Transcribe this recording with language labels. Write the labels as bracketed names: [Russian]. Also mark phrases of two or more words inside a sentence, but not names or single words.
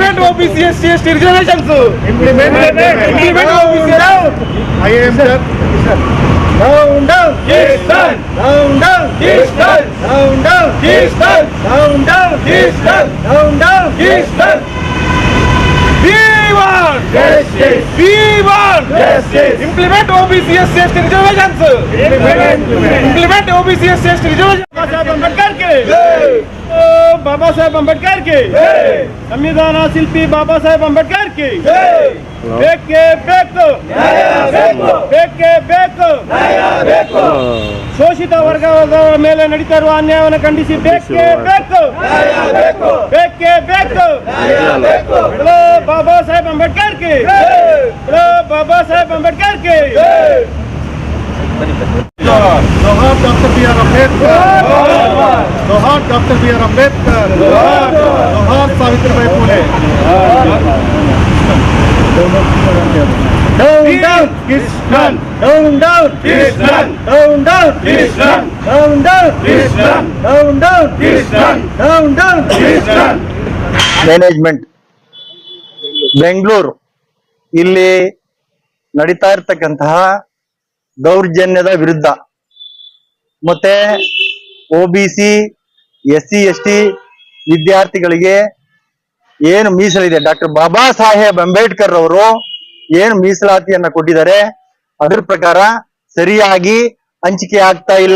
[English] OBC SC reservations. Implement OBC. IAM sir. Down. Yes done. Down. Yes done. Down. Yes done. Down. Yes done. Down. Yes done. We want justice. We want justice. Implement OBC SC reservations. Implement OBC SC reservations. [Hindi] बाबा साहेब अंबेडकर के संविधान शिल्पी बाबा साहेब अंबेडकर के बेके [Kannada] ಬೇಕು ಬೇಕೇ ಬೇಕು ಶೋಷಿತ ವರ್ಗದ ಮೇಲೆ ನಡೀತಾ ಇರುವ ಅನ್ಯಾಯವನ್ನು ಖಂಡಿಸಿ ಬೇಕೇ ಬೇಕು ಬೇಕೇ ಬೇಕು ಬಾಬಾ ಸಾಹೇಬ್ ಅಂಬೇಡ್ಕರ್ [Hindi] के बाबा साहेब अंबेडकर के जोहार डॉक्टर बी आर अम्बेडकर जोहार डॉक्टर बी आर अम्बेडकर जोहार सावित्रीबाई फुले [English] Down Krishnan down Krishnan [Hindi] down Krishnan down Krishnan down Krishnan down Krishnan [Kannada] ಮ್ಯಾನೇಜ್ಮೆಂಟ್ ಬೆಂಗಳೂರು ಇಲ್ಲಿ ನಡೀತಾ ಇರತಕ್ಕಂತಹ ದೌರ್ಜನ್ಯದ ವಿರುದ್ಧ ಮತ್ತೆ OBC SC ST ವಿದ್ಯಾರ್ಥಿಗಳಿಗೆ ಏನು ಮೀಸಲಿದೆ ಡಾಕ್ಟರ್ ಬಾಬಾ ಸಾಹೇಬ್ ಅಂಬೇಡ್ಕರ್ ಅವರು ಏನು ಮೀಸಲಾತಿಯನ್ನ ಕೊಟ್ಟಿದ್ದಾರೆ ಅದರ ಪ್ರಕಾರ ಸರಿಯಾಗಿ ಹಂಚಿಕೆ ಆಗ್ತಾ ಇಲ್ಲ.